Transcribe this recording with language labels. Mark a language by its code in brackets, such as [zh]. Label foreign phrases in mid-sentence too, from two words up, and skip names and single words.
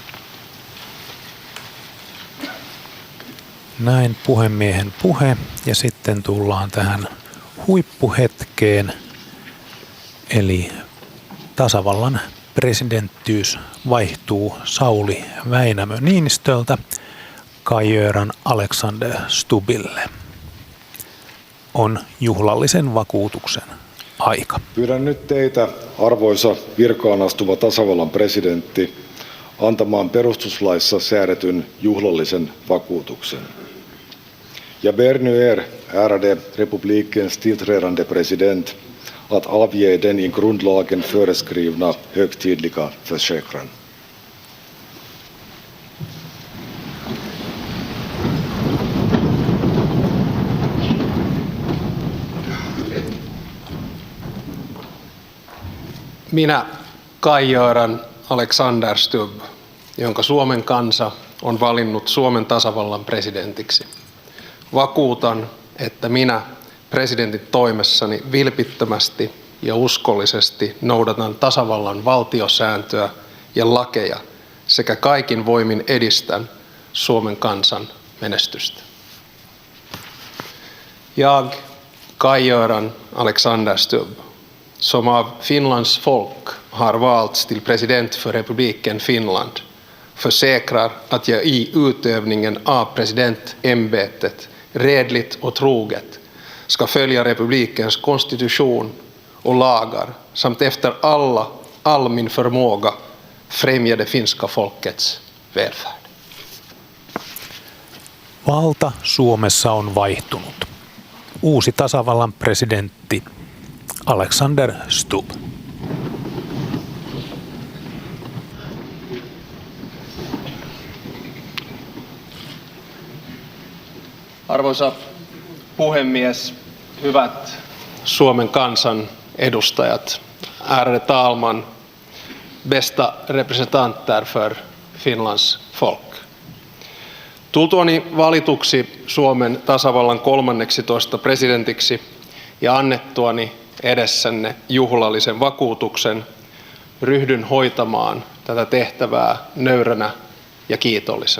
[fi] Näin puhemiehen puhe ja sitten tullaan tähän huippuhetkeen, eli tasavallan presidenttiys vaihtuu Sauli Väinämö Niinistöltä Kai-Göran Alexander Stubbille. On juhlallisen vakuutuksen aika. Pyydän nyt teitä, arvoisa virkaan astuva tasavallan presidentti, antamaan perustuslaissa säädetyn juhlallisen vakuutuksen. [sv] Jag ber nu er, ärade republikens tillträdande president, att avge den i grundlagen föreskrivna högtidliga försäkran. [fi] Minä, Kai-Göran Alexander Stubb, jonka Suomen kansa on valinnut Suomen tasavallan presidentiksi, vakuutan, että minä presidentin toimessani vilpittömästi ja uskollisesti noudatan tasavallan valtiosääntöä ja lakeja sekä kaikin voimin edistän Suomen kansan menestystä. [sv] Jag, Kai-Göran Alexander Stubb, som av Finlands folk har valts till president för republiken Finland, försäkrar att jag i utövningen av presidentämbetet redligt och troget ska följa republikens konstitution och lagar samt efter all min förmåga främja det finska folkets välfärd. [fi] Valta Suomessa on vaihtunut. Uusi tasavallan presidentti Alexander Stubb. Arvoisa puhemies, hyvät Suomen kansan edustajat, [sv] ärade talman, bästa representanter för Finlands folk. [fi] Tultuani valituksi Suomen tasavallan 13. presidentiksi ja annettuani edessänne juhlallisen vakuutuksen, ryhdyn hoitamaan tätä tehtävää nöyränä ja kiitollisena.